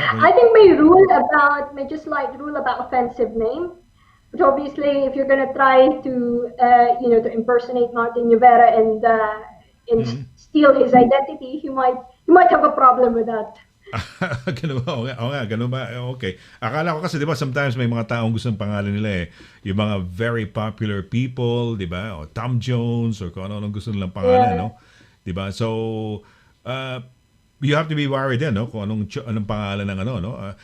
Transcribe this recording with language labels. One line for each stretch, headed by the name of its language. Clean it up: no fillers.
English: I think may just like rule about offensive name. But obviously, if you're gonna try to, to impersonate Martin Rivera and steal his identity, you might have a problem with that.
Filipino: Ganun ba? Oo nga, ganun ba? Okay. Akala ko kasi, di ba, sometimes may mga taong gusto ng pangalan nila yung mga
English: very popular people,
Filipino: di ba? O Tom Jones, or kung ano gusto nilang pangalan, no? Di ba?
English: So, you have to be worried din, no?
Filipino: Kung anong pangalan ng no?